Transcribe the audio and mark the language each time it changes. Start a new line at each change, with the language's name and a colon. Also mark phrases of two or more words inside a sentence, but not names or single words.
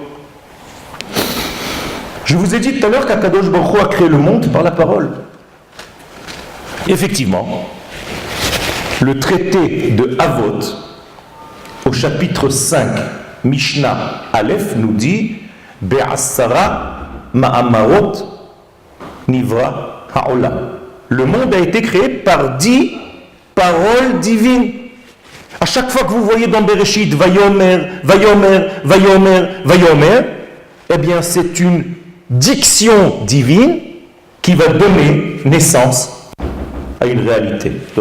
French: Je vous ai dit tout à l'heure qu'Akadosh Baruch Hu a créé le monde par la parole. Effectivement, le traité de Avot, au chapitre 5,
Hebrew: משנה א,
French: nous dit
Hebrew: בעשרה מאמרות נברא העולם.
French: Le monde a été créé par 10 paroles divines. À chaque fois que vous voyez dans Bereshit,
Hebrew: ויאמר, ויאמר, ויאמר, ויאמר,
French: eh bien c'est une diction divine qui va donner naissance à une réalité.